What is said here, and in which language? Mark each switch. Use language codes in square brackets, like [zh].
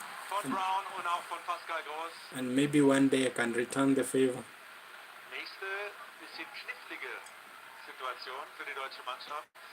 [de] Von Brown und auch von Pascal Groß. [en] And maybe one day I can return the favor. [de] Nächste bisschen knifflige Situation für die deutsche Mannschaft